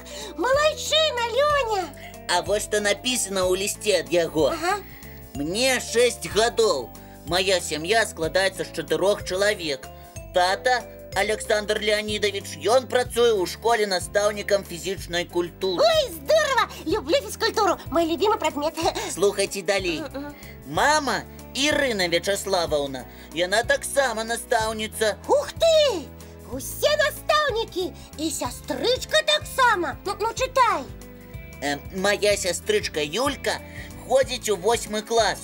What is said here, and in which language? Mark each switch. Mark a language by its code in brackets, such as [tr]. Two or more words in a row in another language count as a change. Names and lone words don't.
[be] Малайчына, Лёня! А вось што напісана ў лісце ад яго. Ага. Мне 6 гадоў. Моя сям'я складаецца з 4 чалавек. Тата Александр Леонидович, ён працуе ў школе настаўнікам фізічнай культуры. [ru] Ой, здорово! Люблю фізкультуру, мой любимый предмет. [be] Слухайце далей. Мама Ірына Вячаславаўна, яна таксама настаўніца. Ух ты! Усе настаўнікі! І сястрычка таксама. Ну, чытай. Моя сястрычка Юлька ходзіць у 8 клас.